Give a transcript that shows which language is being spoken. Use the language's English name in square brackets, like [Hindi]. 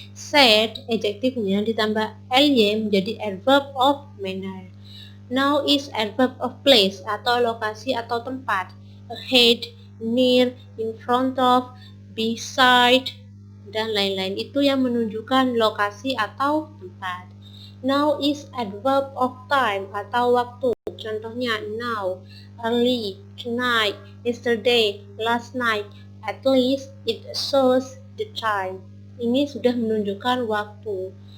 [Indonesian] Sad, adjektifnya ditambah ly menjadi adverb of manner. [English] Now is adverb of place [Indonesian] atau lokasi atau tempat. [English] Ahead, near, in front of, beside, [Indonesian] dan lain-lain. Itu yang menunjukkan lokasi atau tempat. [English] Now is adverb of time [Indonesian] atau waktu. [English] Contohnya now, early, tonight, yesterday, last night. At least it shows the time. [Indonesian] Ini sudah menunjukkan waktu.